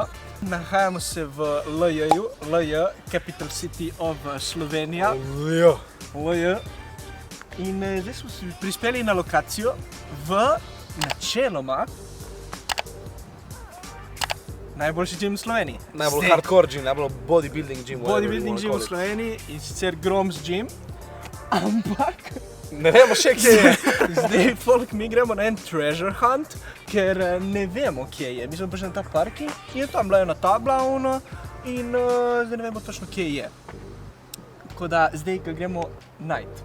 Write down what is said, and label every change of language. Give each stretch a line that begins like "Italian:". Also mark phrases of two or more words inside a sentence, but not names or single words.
Slovenian: Nahajamo se v LJ-ju, LJ,
English: Capital City of Slovenija.
Slovenian: LJ. In zdaj smo se prispeli na lokacijo v načeloma najboljši gym v Sloveniji. Najbolj
English: hardcore gym,
Slovenian: najbolj
English: bodybuilding gym. Bodybuilding gym
Slovenian: v Sloveniji in sicer Groms Gym. Ampak ne vemo še, kje je. Zdaj, folk, mi gremo na en
English: treasure hunt,
Slovenian: ker ne vemo, kje je. Mi smo prišli na ta parking in je tam bila ena tabla in zdaj ne vemo točno, kje je. Tako da zdaj ga gremo najti.